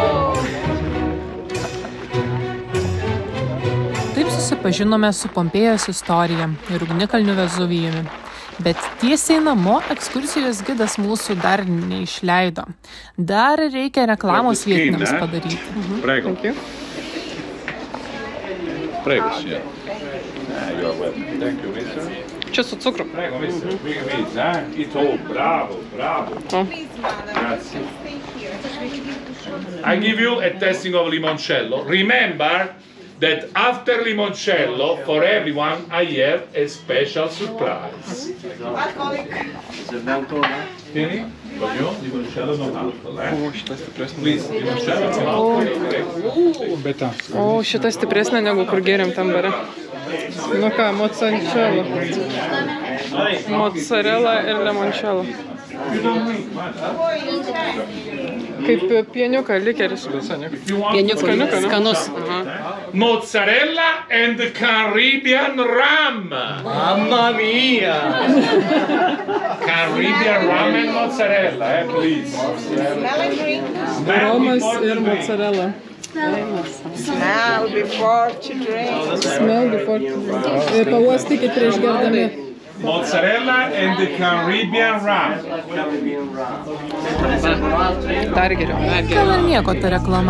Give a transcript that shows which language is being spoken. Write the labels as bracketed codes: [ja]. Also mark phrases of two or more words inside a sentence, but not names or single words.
[lt] Taip susipažinome su Pompėjos istorija ir ugnikalniu Vezuvijumi. Bet tiesiai namo ekskursijos gidas mūsų dar neišleido. Dar reikia reklamos vietiniams padaryti. [it] Prego. Prego, sì. [en] You're welcome. Thank you, mister. [lt] Čia su cukru. [it] Prego, mister. Bravo, bravo. Grazie. [en] I give you a tasting of limoncello. Remember that after limoncello, for everyone, I have a special surprise. [it] Tieni? Voglio limoncello non alcol, [lt] O, šitas stipresnė. [en] Please, [it] limoncello non alcol. [lt] O, šitas stipresnė negu kur gėrėm tam bare. Nu ką, mozzarella. Mozzarella ir limoncello. Kaip pieniuką likeris. Pieniuką, skanus. [en] Mozzarella and Caribbean ram. [it] Mamma mia! [en] Caribbean ram and mozzarella, please. [lt] Romas ir mozzarella. [en] Smell before to drink. Smell before to drink. [lt] Pauostykit prieš gerdami. [en] Mozzarella and the Caribbean ram. [lt] Dar geriau. Gal ir nieko ta reklama.